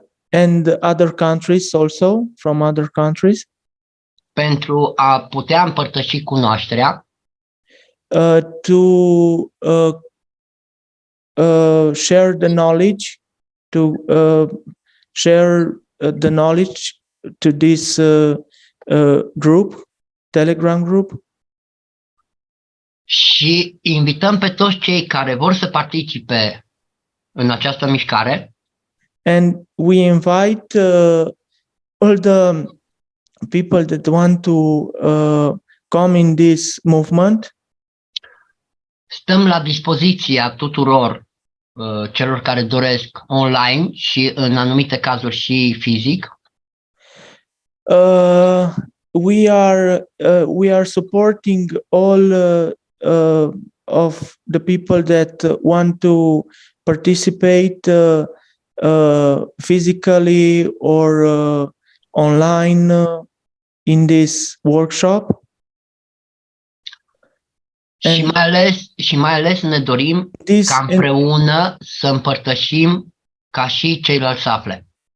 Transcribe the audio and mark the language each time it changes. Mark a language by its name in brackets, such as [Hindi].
[English] And other countries also, from other countries. [Romanian] Pentru a putea împărtăși cunoașterea. [English] To share the knowledge, to share the knowledge to this group, Telegram group. [Romanian] Și invităm pe toți cei care vor să participe în această mișcare. [English] And we invite all the people that want to come in this movement. [Romanian] Stăm la dispoziția tuturor celor care doresc online și în anumite cazuri și fizic. [English] We are supporting all of the people that want to participate physically or online in this workshop. [Romanian] Și mai ales ne dorim ca împreună să împărtășim ca și ceilalți să afle.